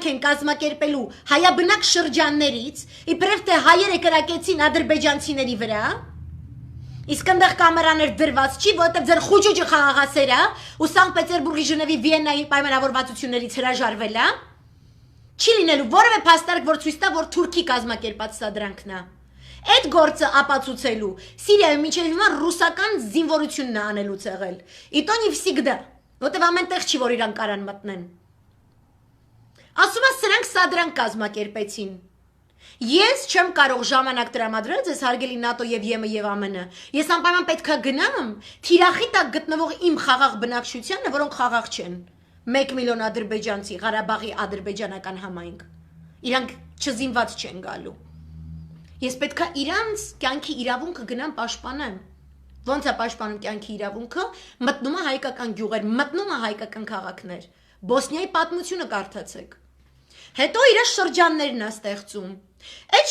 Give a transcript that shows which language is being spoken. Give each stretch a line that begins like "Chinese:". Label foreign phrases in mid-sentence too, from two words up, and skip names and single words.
Armenian: են կազմակերպելու հայաբնակ շրջաններից, իբրև թե հայերը կրակեցին ադրբեջանցիների վրա, իսկ այնտեղ կամերաներ դրված չի, որովհետև ձեր խուճուճը խաղաղասեր է, ու Սանկտ Պետերբուրգի, Ժնևի, Վիեննայի պայմանավորվածություններից հրաժարվել է, չի լինելու որևէ փաստարկ, որ ցույց տա, որ Թուրքի կազմակերպած սադրանքն է։ Այդ գործը ապացուցելու Սիրիայում մինչև հիմա ռուսական զինվորությունն է անելուց եղել։
Russian: И то не всегда,
Armenian: որտեվ ամենտեղ չի, որ իրան կարան մտնեն։ Ասում է սրանք սադրանք կազմակերպեցին։ Ես չեմ կարող ժամանակ տրամադրել ձեզ հարգելի ՆԱՏՕ եւ ԵՄ եւ ԱՄՆ-ը։ Ես անպայման պետքա գնամ թիրախի տակ գտնվող իմ խաղաղ բնակչությանը, որոնք խաղաղ չեն։ 1 միլիոն ադրբեջանցի, Ղարաբաղի ադրբեջանական համայնք։ Իրանք չզինված չեն գալու։ Ես պետքա իրանց կյանքի իրավունքը գնամ պաշտպանեմ։ Ոնց է պաշտպանում կյանքի իրավունքը, մտնում է հայկական գյուղեր, մտնում է հայկական քաղաքներ։ Բոսնիայի պատմությունը կարդացեք։ Հետո իր շրջաններն է ստեղծում։ Այդ